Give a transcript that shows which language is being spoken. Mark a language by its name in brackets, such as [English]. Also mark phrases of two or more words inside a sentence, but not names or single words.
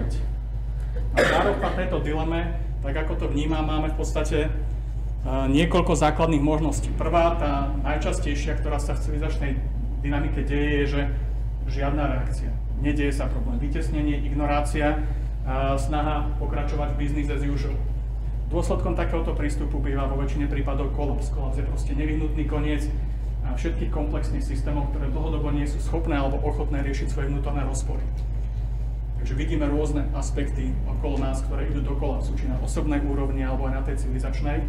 [Slovak] A zároveň na tejto dileme, tak ako to vnímam, máme v podstate niekoľko základných možností. Prvá, tá najčastejšia, ktorá sa v civilizačnej dynamike deje, je, že žiadna reakcia. Nedieje sa problém. Vytesnenie, ignorácia, snaha pokračovať v [English] business as usual. [Slovak] Dôsledkom takéhoto prístupu býva vo väčšine prípadov kolaps. Kolaps je proste nevyhnutný koniec všetkých komplexných systémov, ktoré dlhodobo nie sú schopné alebo ochotné riešiť svoje vnútorné rozpory. Takže vidíme rôzne aspekty okolo nás, ktoré idú do kolapsu, či na osobnej úrovni alebo aj na tej civilizačnej.